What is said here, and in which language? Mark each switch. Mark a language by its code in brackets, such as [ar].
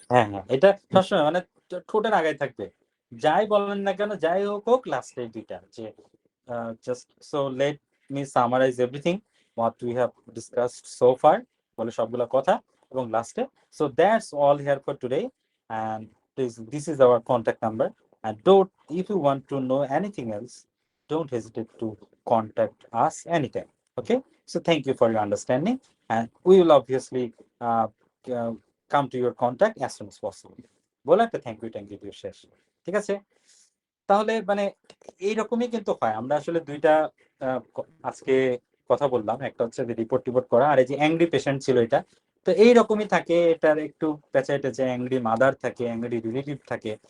[bn] হ্যাঁ, হ্যাঁ, এটা সবসময় মানে ঠোঁটের আগায় থাকবে। যাই বলেন না কেন, যাই হোক লাস্টে এই ২টা, যে [en] just so let me summarize everything what we have discussed so far, [bn] বলে সবগুলা কথা, এবং লাস্টে [en] So that's all here for today, and this is our contact number, and don't, if you want to know anything else, don't hesitate to contact us anytime. Okay, so thank you for your understanding, and we will obviously uh, come to your contact as soon as possible. [bn] বলে একটা thank you দিয়ে শেষ। ঠিক আছে, তাহলে মানে এইরকমই কিন্তু হয়। আমরা আসলে ২টা আজকে কথা বললাম, একটা হচ্ছে যে রিপোর্ট করা, আর এই যে অ্যাংরি পেশেন্ট ছিল এটা। তো এইরকমই থাকে, এটার একটু পেঁচায় টেচে অ্যাংরি মাদার থাকে, অ্যাংরি রিলেটিভ থাকে।